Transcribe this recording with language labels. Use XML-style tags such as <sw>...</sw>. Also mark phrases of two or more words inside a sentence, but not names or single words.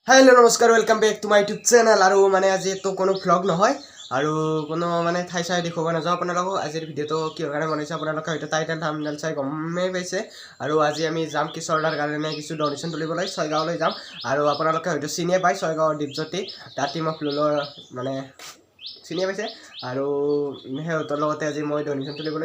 <hi>हेलो नमस्कार</hi> <en>welcome back to my YouTube channel</en> <hi>और माने आज तो कोनो व्लॉग</hi> <as>নহয় আৰু কোনো মানে ঠাই চাই দেখুৱাব নাযাওঁ আপোনালোকক আজিৰ ভিডিঅ'টো কিহৰ কাৰণে বনাইছে আপোনালোকে হয়তো</as> <en>title thumbnail</en> <as>চাই গমেই পাইছে আৰু আজি আমি যাম কিশোৰদাৰ কাৰণে কিছু ডনেশ্যন তুলিবলৈ ছয়গাঁৱলৈ যাম আৰু আপোনালোকে হয়তো চিনিয়ে পায় ছয়গাঁৱৰ দীপজ্যোতি টিম অফ লুলৰ মানে চিনিয়ে পাইছে আৰু সিহঁতৰ লগতে আজি মই ডনেশ্যন তুলিবলৈ</as>